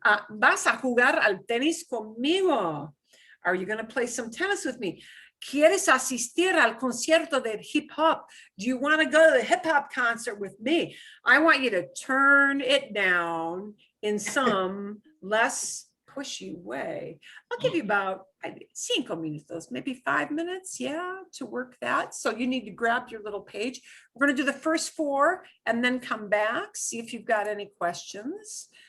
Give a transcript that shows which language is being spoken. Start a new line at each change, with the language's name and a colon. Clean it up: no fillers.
Spanish: ¿Vas a jugar al tenis conmigo?
English: Are you going to play some tennis with me?
Spanish: ¿Quieres asistir al concierto de hip hop?
English: Do you want to go to the hip hop concert with me? I want you to turn it down in some less pushy way. I'll give you about 5 minutos, maybe 5 minutes, to work that. So you need to grab your little page. We're going to do the first 4 and then come back, see if you've got any questions.